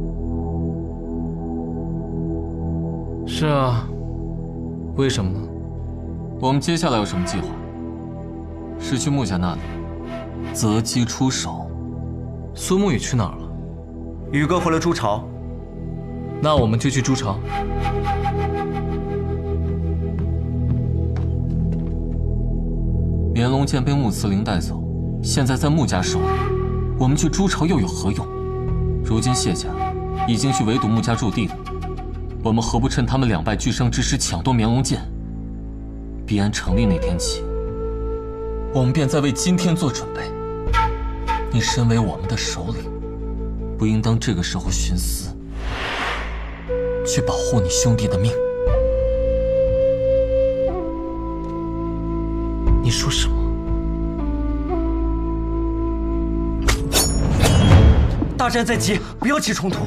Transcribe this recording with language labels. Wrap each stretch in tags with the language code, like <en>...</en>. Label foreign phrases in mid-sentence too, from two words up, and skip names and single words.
<zh>是啊，為什麼呢？我們接下來有什麼計劃？是去穆家那裡擇機出手。蘇沐雨去哪兒了？宇哥回了朱巢。那我們就去朱巢。炎龍劍被穆慈靈帶走，現在在穆家手裡，我們去朱巢又有何用？如今謝家已經去圍堵穆家駐地了。我們何不趁他們2敗俱傷之時搶奪綿龍劍？必安成立那天起，我們便在為今天做準備。你身為我們的首領，不應當這個時候徇私，去保護你兄弟的命。你說什麼？大战在即，不要起冲突。</zh>